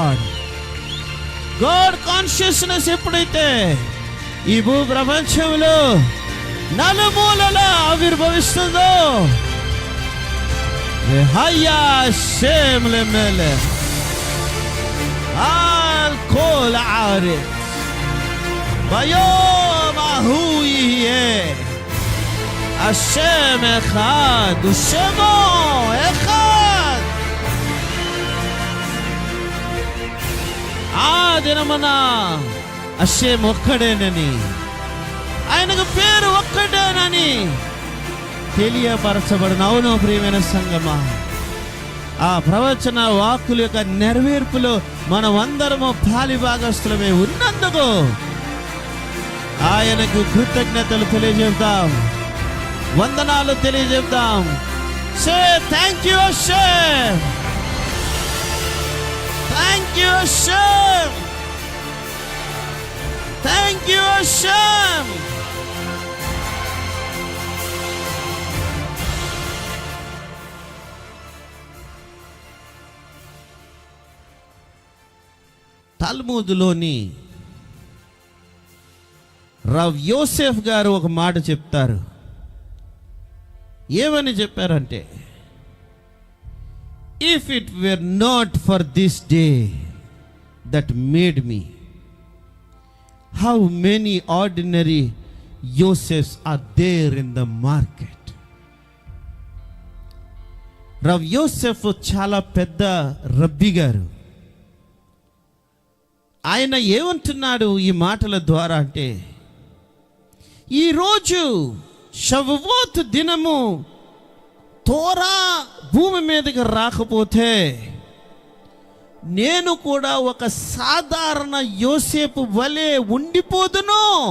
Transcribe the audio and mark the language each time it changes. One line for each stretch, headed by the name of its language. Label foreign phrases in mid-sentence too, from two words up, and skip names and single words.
English: God consciousness
Telugu: ఎప్పుడైతే ఈ భూ ప్రపంచంలో నలుమూలలా ఆవిర్భవిస్తుందో,
Hebrew: והיה השם למלך על כל הארץ ביום ההוא יהיה השם אחד ושמו אחד.
Telugu: ఆ దినమున అషేం ఒక్కడేనని, ఆయనకు పేరు ఒక్కటేనని తెలియపరచబడిన. అవును ప్రియమైన సంగమా, ఆ ప్రవచన వాక్కుల యొక్క నెరవేర్పులో మనం అందరము పాలిభాగస్తులమే ఉన్నందుకు ఆయనకు కృతజ్ఞతలు తెలియజేద్దాం, వందనాలు తెలియజేద్దాం.
English: Say thank you Shem, thank you Shem, thank you Shem.
Telugu: తల్మూదులోని రవ్ యోసెఫ్ గారు ఒక మాట చెప్తారు. ఏమని చెప్పారంటే,
English: If it were not for this day that made me, how many ordinary Yosefs are there in the market.
Telugu: రవ్ యోసెఫ్ చాలా పెద్ద రబ్బీ గారు. ఆయన ఏమంటున్నాడు ఈ మాటల ద్వారా అంటే, ఈరోజు షవ్వోత్ దినము తోరా భూమి మీదకి రాకపోతే నేను కూడా ఒక సాధారణ యోసేపు వలె ఉండిపోదును.